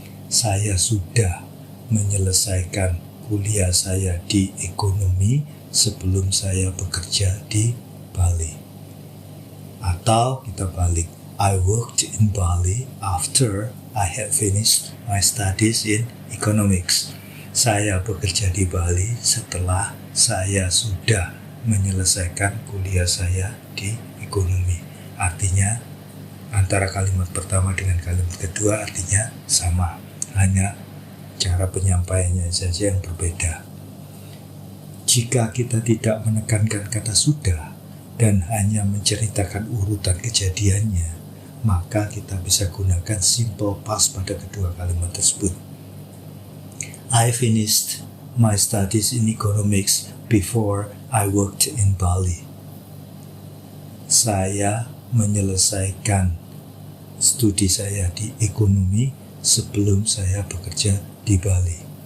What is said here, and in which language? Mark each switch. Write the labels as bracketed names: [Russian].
[Indonesian] Saya sudah menyelesaikan kuliah saya di ekonomi sebelum saya bekerja di Bali. Atau kita balik, [English] I worked in Bali after I had finished my studies in economics. [Indonesian] Saya bekerja di Bali setelah saya sudah menyelesaikan kuliah saya di ekonomi. Artinya antara kalimat pertama dengan kalimat kedua artinya sama, hanya cara penyampaiannya saja yang berbeda. Jika kita tidak menekankan kata sudah dan hanya menceritakan urutan kejadiannya, maka kita bisa gunakan simple past pada kedua kalimat tersebut. [English] I finished my studies in economics before I worked in Bali. [Indonesian] Saya menyelesaikan studi saya di ekonomi sebelum saya bekerja di Bali.